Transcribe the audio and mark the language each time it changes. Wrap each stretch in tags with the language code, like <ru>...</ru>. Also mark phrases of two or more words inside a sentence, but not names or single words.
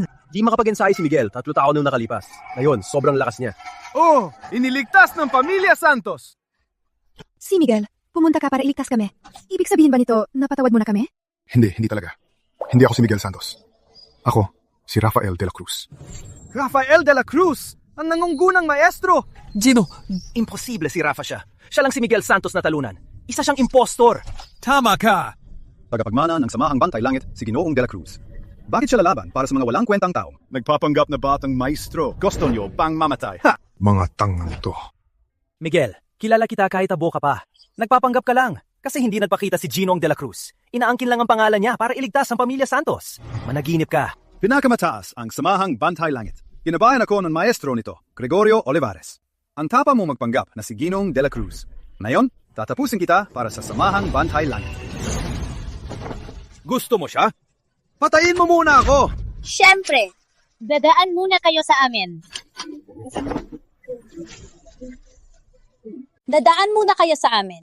<tl>Di makapag-ensayo si Miguel, 3 taon nung nakalipas. Ngayon, sobrang lakas niya. Oh, iniligtas ng pamilya Santos. Si Miguel, pumunta ka para iligtas kami. Ibig sabihin ba nito, napatawad mo na kami? Hindi talaga. Hindi ako si Miguel Santos. Ako, si Rafael de la Cruz. Rafael de la Cruz! Ang nangunggunang maestro! Gino, imposible si Rafa siya. Siya lang si Miguel Santos na talunan. Isa siyang impostor. Tama ka! Tagapagmana ng Samahang Bantay Langit, si Ginoong de la Cruz. Bakit siya lalaban para sa mga walang kwentang tao? Nagpapanggap na batang maestro. Gusto niyo pang mamatay. Ha! Mga tangang to. Miguel, kilala kita kahit abo ka pa. Nagpapanggap ka lang kasi hindi nagpakita si Ginong de la Cruz. Inaangkin lang ang pangalan niya para iligtas ang pamilya Santos. Managinip ka. Pinakamataas ang Samahang Bantay Langit. Kinabayan ako ng maestro nito, Gregorio Olivares. Ang tapa mo magpanggap na si Ginong de la Cruz. Ngayon, tatapusin kita para sa Samahang Bantay Langit. Gusto mo siya? Patayin mo muna ako! Siyempre, dadaan muna kayo sa amin. Dadaan muna kayo sa amin.</tl>